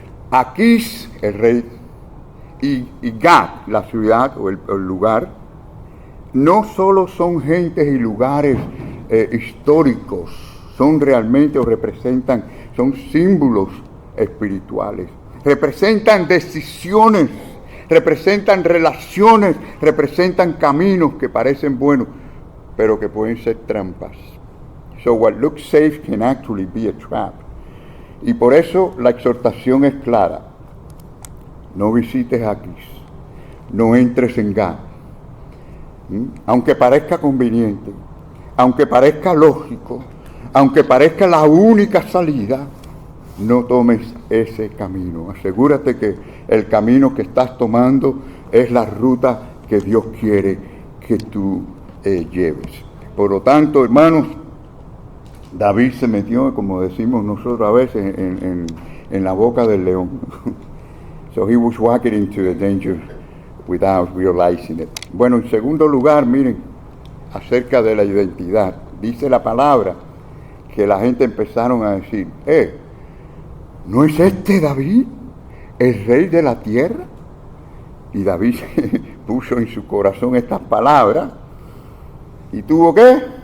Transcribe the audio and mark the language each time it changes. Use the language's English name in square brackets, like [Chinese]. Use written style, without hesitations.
[Spanish] Aquís, el rey, y Gat, la ciudad o el lugar, no solo son gentes y lugares históricos, son realmente o representan, son símbolos espirituales, representan decisiones, representan relaciones, representan caminos que parecen buenos, pero que pueden ser trampas. [English] So what looks safe can actually be a trap. [Spanish] Y por eso la exhortación es clara: no visites Aquís, no entres en Gad. Aunque parezca conveniente, aunque parezca lógico, aunque parezca la única salida, no tomes ese camino. Asegúrate que el camino que estás tomando es la ruta que Dios quiere que tú lleves. Por lo tanto, hermanos, David se metió, como decimos nosotros a veces, en la boca del león. [English] So he was walking into the danger without realizing it. [Spanish] Bueno, en segundo lugar, miren, acerca de la identidad. Dice la palabra que la gente empezaron a decir, ¿no es este David, el rey de la tierra? Y David puso en su corazón estas palabras y tuvo ¿qué?